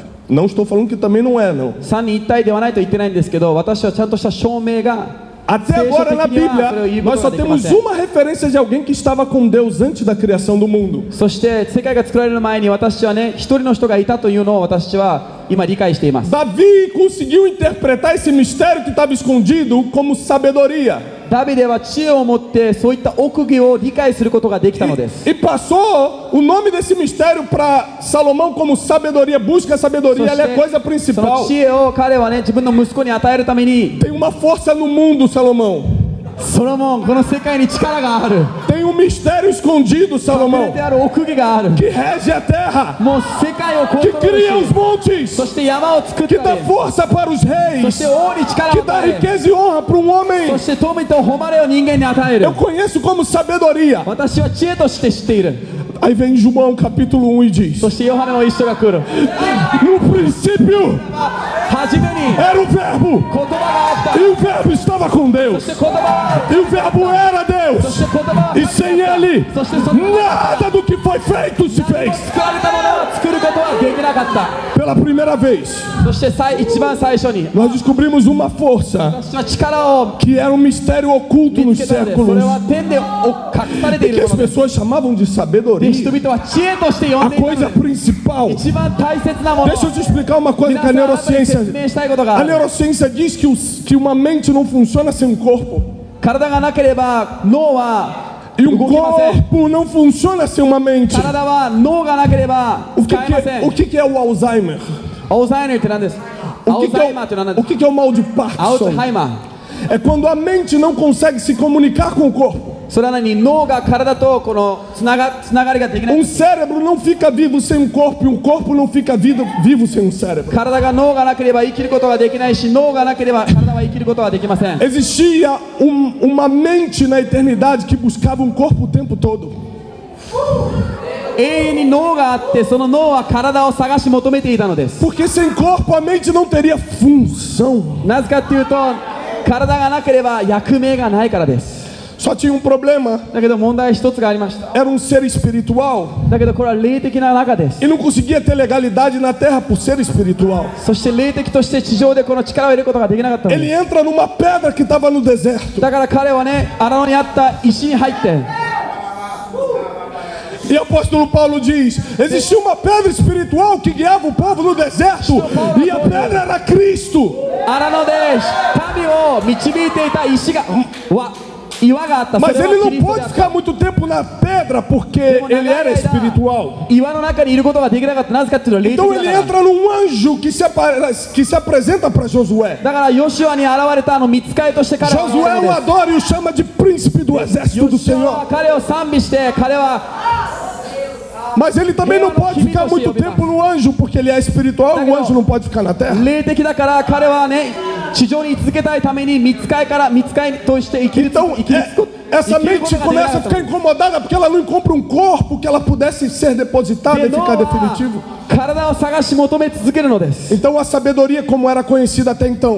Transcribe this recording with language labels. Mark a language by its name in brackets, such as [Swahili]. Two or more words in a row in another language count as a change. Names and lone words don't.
[Portuguese] Não estou falando que também não é, não. [Japanese] 三位一体ではないと言ってないんですけど、私はちゃんとした証明が [Portuguese] Até agora na Bíblia, nós só temos uma referência de alguém que estava com Deus antes da criação do mundo. [Japanese] そして世界が作られる前に私はね、一人の人がいたというのを私は今理解しています。 [Portuguese] Davi conseguiu interpretar esse mistério que estava escondido como sabedoria. [Japanese] ダビデは知恵を持ってそういった奥義を理解することができたのです。 [Portuguese] E passou o nome desse mistério para Salomão como sabedoria. Busca a sabedoria, ela é a coisa [Japanese] その [Portuguese] principal. [Japanese] 知恵を彼はね、自分の息子に与えるために、 [Portuguese] Tem uma força no mundo, Salomão. [Japanese] ソロモン、この世界に力がある。 [Portuguese] Tem um mistério escondido, [Japanese] 隠れ [Portuguese] Salomão, [Japanese] てある奥義がある。 [Portuguese] que rege a terra, [Japanese] もう世界をコン [Portuguese] que [Japanese] トロール [Portuguese] cria os [Japanese] し、 [Portuguese] montes, [Japanese] そして山を作っ [Portuguese] que [Japanese] た [Portuguese] dá [Japanese] り、 [Portuguese] força para os [Japanese] そ [Portuguese] reis, [Japanese] して王に力 [Portuguese] que [Japanese] を [Portuguese] dá [Japanese] 与え、 [Portuguese] riqueza e honra para um [Japanese] そ [Portuguese] homem. [Japanese] して富と誉れを人間に与える [Portuguese] Eu。conheço como sabedoria. [Japanese] 私は知恵として知っている。 [Portuguese] Aí vem João capítulo 1 e diz: [Japanese] そしてヨハネの一緒が来る。 [Portuguese] No princípio [Japanese] 初めに [Portuguese] era o verbo, [Japanese] 言葉があった [Portuguese] e o verbo estava com [Japanese] そ [Portuguese] Deus, [Japanese] して言葉がある [Portuguese] e o verbo era [Japanese] そ [Portuguese] Deus, [Japanese] して言葉が [Portuguese] e sem ele [Japanese] そしてその [Portuguese] nada do que foi feito se fez. [Japanese] 作られたものを作ることはできなかった。 [Portuguese] Pela primeira vez, [Japanese] そして一番最初に [Portuguese] nós descobrimos uma força [Japanese] 私は力を [Portuguese] que era um mistério oculto [Japanese] 見 [Portuguese] nos [Japanese] つけたので、そ [Portuguese] séculos, [Japanese] れは天で隠されてい [Portuguese] que [Japanese] る [Portuguese] as [Japanese] ものです。 [Portuguese] pessoas chamavam de [Japanese] で [Portuguese] sabedoria, [Japanese] 人々は知恵として呼 [Portuguese] a [Japanese] んでいる [Portuguese] coisa [Japanese] ので、 [Portuguese] principal. [Japanese] 一番大切なもの。 [Portuguese] Deixa eu te explicar uma coisa [Japanese] 皆 [Portuguese] que [Japanese] さ [Portuguese] a [Japanese] ん、あなたに [Portuguese] neurociência... [Japanese] 説明したいことがあ [Portuguese] A [Japanese] る。 [Portuguese] neurociência diz que uma mente não funciona sem um corpo. [Japanese] 体がなければ脳は [Portuguese] E um [Japanese] 動きません。 [Portuguese] corpo não funciona sem uma mente. [Japanese] 体は脳がなければ [Portuguese] O que, [Japanese] 使えません。 [Portuguese] o que é o Alzheimer? [Japanese] アルツハイマーって何です？ア [Portuguese] O [Japanese] ル [Portuguese] que, [Japanese] ツハイマーって何です？ [Portuguese] o que é o mal de [Japanese] アルツ [Portuguese] Parkinson? [Japanese] ハイマー。 [Portuguese] É quando a mente não consegue se comunicar com o corpo. [Japanese] それは何？脳が体とこのつながりができない。 [Portuguese] Um cérebro não fica vivo sem um corpo, e um corpo não fica vivo sem um cérebro. [Japanese] 体が脳がなければ生きることができないし、脳がなければ体は生きることはできません。 [Portuguese] Existia uma mente na eternidade que buscava um corpo o tempo todo. [Japanese] 永遠に脳があって、その脳は体を探し求めていたのです。 [Portuguese] Porque sem corpo a mente não teria função. [Japanese] なぜかというと、体がなければ役目がないからです。 [Portuguese] Só tinha um problema. [Japanese] だけど問題一つがありました。 [Portuguese] Era um ser espiritual [Japanese] だけどこれは霊的な中です。 [Portuguese] e não conseguia ter legalidade na terra por ser espiritual. [Japanese] そして霊的として地上でこの力を入れることができなかったの [Portuguese] Ele [Japanese] で [Portuguese] entra numa pedra que estava no deserto. [Japanese] す。だから彼はね、荒野にあった石に入って、 [Portuguese] E o apóstolo Paulo diz: existia uma pedra espiritual que guiava o povo no deserto, e a pedra era Cristo. [Japanese] 荒野で民を導いていた石が、岩があった。 [Portuguese] Mas [Japanese] それ [Portuguese] ele [Japanese] はキ [Portuguese] não [Japanese] リストで [Portuguese] pode [Japanese] あった。 [Portuguese] ficar muito tempo na pedra porque [Japanese] でも [Portuguese] ele [Japanese] 長い [Portuguese] era [Japanese] 間 [Portuguese] espiritual. [Japanese] 岩の中にいることができなかった。なぜかっていうと霊的 [Portuguese] Então [Japanese] だ [Portuguese] ele [Japanese] から。 [Portuguese] entra num anjo que se apresenta para Josué. [Japanese] だからヨシュアに現れた見つかりとして彼は現 [Portuguese] Josué [Japanese] れ [Portuguese] o [Japanese] るんです。 [Portuguese] adora e o chama de príncipe do exército [Japanese] ヨ [Portuguese] do [Japanese] シュアは [Portuguese] Senhor. [Japanese] 彼を賛美して、彼は [Portuguese] Mas ele também não pode ficar muito tempo no anjo porque ele é espiritual e o anjo não pode ficar na terra. [Japanese] 霊的だから彼はね、地上に居続けたいために見つかりとして生きる [Portuguese] Então [Japanese] こ [Portuguese] essa [Japanese] 生きるこ [Portuguese] mente [Japanese] とができな [Portuguese] começa [Japanese] か [Portuguese] a [Japanese] った [Portuguese] ficar incomodada porque ela não encontra um corpo que ela pudesse ser depositada e [Japanese] で脳 [Portuguese] ficar [Japanese] は [Portuguese] definitivo. [Japanese] 体を探し求め続けるのです。 [Portuguese] Então a sabedoria como era conhecida até então